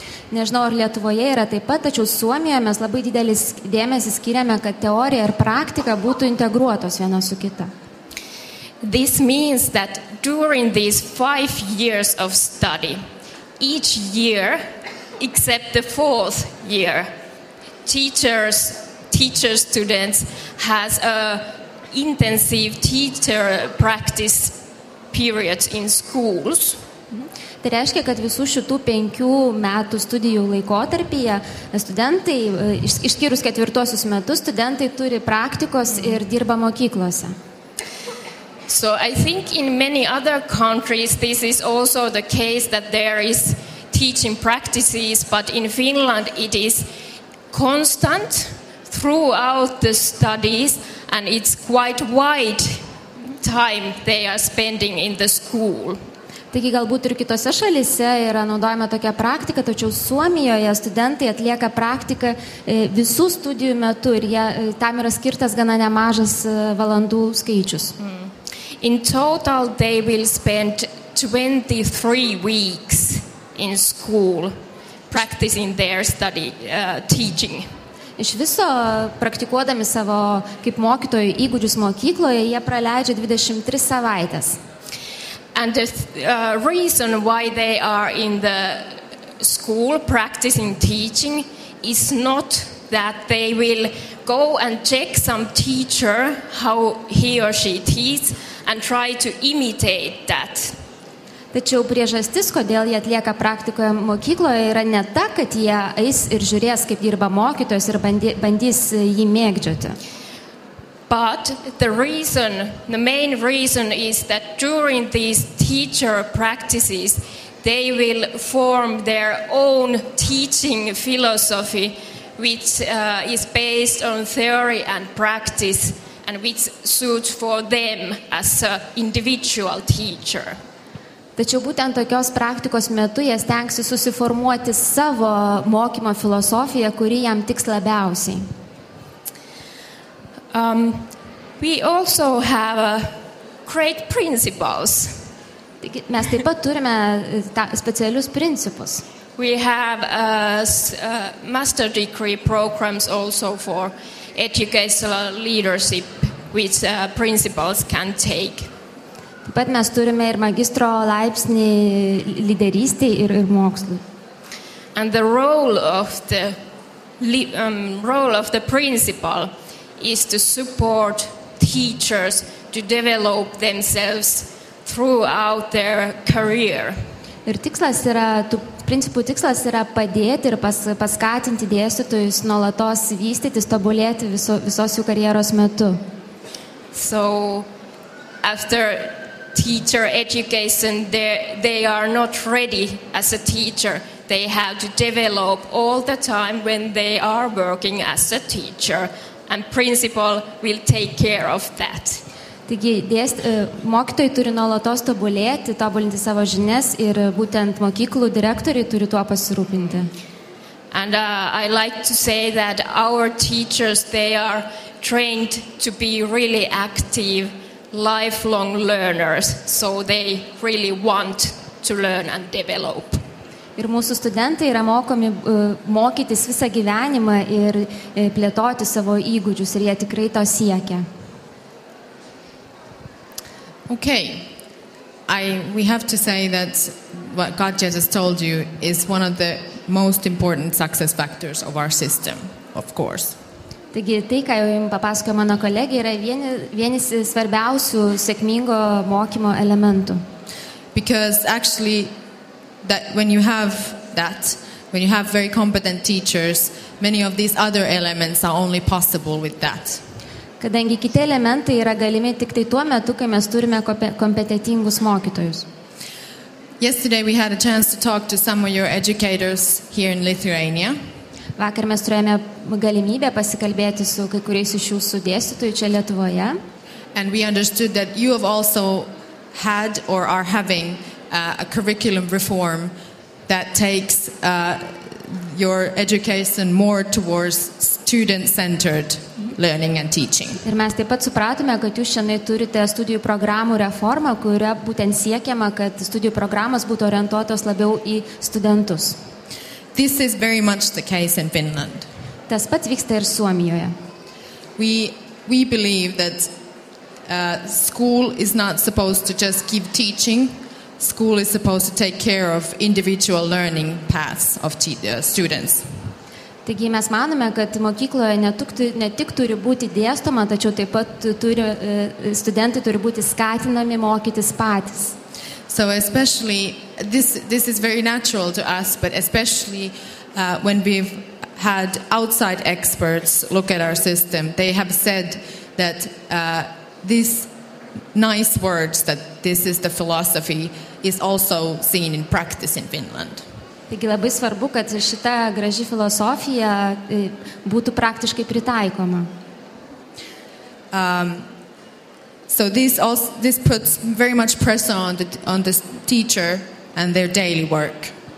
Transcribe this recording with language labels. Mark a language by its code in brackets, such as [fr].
[lt] Nežinau, ar Lietuvoje yra taip pat, tačiau Suomijoje mes labai didelis dėmesį skiriame, kad teorija ir praktika būtų integruotos viena su kita. [en] This means that during these 5 years of study, each year, except the 4th year, teacher students has a intensive teacher practice periods in schools. [lt] Tai reiškia, kad visų šitų 5 metų studijų laikotarpyje studentai, išskyrus 4 metus, studentai turi praktikos ir dirba mokyklose. [en] So I think in many other countries this is also the case that there is teaching practices, but in Finland it is constant throughout the studies, and it's quite wide time they are spending in the school. [lt] Taigi galbūt ir kitose šalyse yra naudojama tokia praktika, tačiau Suomijoje studentai atlieka praktiką visų studijų metu ir tam yra skirtas gana nemažas valandų skaičius. [en] In total they will spend 23 weeks in school practicing their teaching. [lt] Iš viso, praktikuodami savo kaip mokytojų įgūdžius mokykloje, jie praleidžia 23 savaitės. [en] And the reason why they are in the school practicing teaching is not that they will go and check some teacher how he or she teaches and try to imitate that. [lt] Tačiau priežastis, kodėl jie atlieka praktikoje mokykloje, yra ne ta, kad jie eis ir žiūrės, kaip dirba mokytojas ir bandys jį mėgdžioti. [en] But the main reason is that during these teacher practices, they will form their own teaching philosophy, which is based on theory and practice, and which suits for them as an individual teacher. [lt] Tačiau būtent tokios praktikos metu jie stengsis susiformuoti savo mokymo filosofiją, kuri jam tiks labiausiai. [en] We also have great principles. [lt] Mes taip pat turime specialius principus. [en] We have master degree programs also for educational leadership, which principals can take. [lt] Taip pat mes turime ir magistro laipsnį lyderystei ir mokslui. [en] And the role of the principal is to support teachers to develop themselves throughout their career. [lt] Ir tų principų tikslas yra padėti ir paskatinti dėstytojus nuolatos vystytis, tobulėti visos jų karjeros metu. [en] So after teacher education, they are not ready as a teacher. They have to develop all the time when they are working as a teacher, and principal will take care of that. [lt] Taigi mokytojai turi nuolatos tobulinti savo žinias ir būtent mokyklų direktoriai turi tuo pasirūpinti. [en] And I like to say that our teachers, they are trained to be really active, lifelong learners, so they really want to learn and develop. [lt] Ir mūsų studentai yra mokomi mokytis visą gyvenimą ir plėtoti savo įgūdžius, ir jie tikrai to siekia. [en] Okay, we have to say that what Katja just told you is one of the most important success factors of our system, of course. [lt] Taigi tai, ką jau jums papasakojo mano kolegė, yra vienas svarbiausių sėkmingo mokymo elementų. [en] Because actually, that when you have very competent teachers, many of these other elements are only possible with that. [lt] Kadangi kiti elementai yra galimi tik tai tuo metu, kai mes turime kompetentingus mokytojus. [en] Yesterday we had a chance to talk to some of your educators here in Lithuania. [lt] Vakar mes turėjome galimybę pasikalbėti su kai kuriais iš jūsų dėstytojų čia Lietuvoje. [en] And we understood that you have also had or are having a curriculum reform that takes your education more towards student-centered learning and teaching. [lt] Ir mes taip pat supratome, kad jūs šiandien turite studijų programų reformą, kuria būtent siekiama, kad studijų programos būtų orientuotos labiau į studentus. [en] This is very much the case in Finland. [lt] Tas pats vyksta ir Suomijoje. [en] We believe that school is not supposed to just give teaching. School is supposed to take care of individual learning paths of students. [lt] Taigi mes manome, kad mokykloje ne tik turi būti dėstoma, tačiau taip pat studentai turi būti skatinami mokytis patys. [en] So especially, this is very natural to us, but especially when we've had outside experts look at our system, they have said that these nice words, that this is the philosophy, is also seen in practice in Finland. [lt] Taigi labai svarbu, kad šita graži filosofija būtų praktiškai pritaikoma. [en] So this puts very much pressure on the teacher and their daily work.